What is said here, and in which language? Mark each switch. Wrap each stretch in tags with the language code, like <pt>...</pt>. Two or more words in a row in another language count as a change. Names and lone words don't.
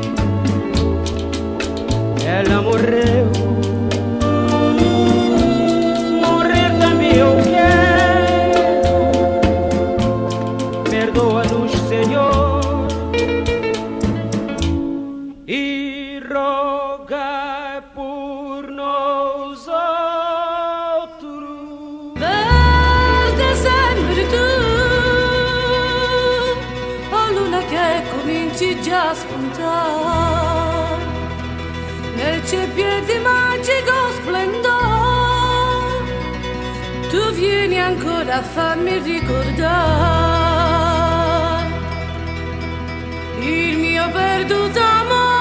<pt>Ela morreu, morrer também eu quero. Perdoa-nos, Senhor, e rogai por nós outros.</pt> <it>Verde sempre tu, oh luna che cominci già a spuntare nel ceppier di magico splendore. Tu vieni ancora a farmi ricordare il mio perduto amore.</it>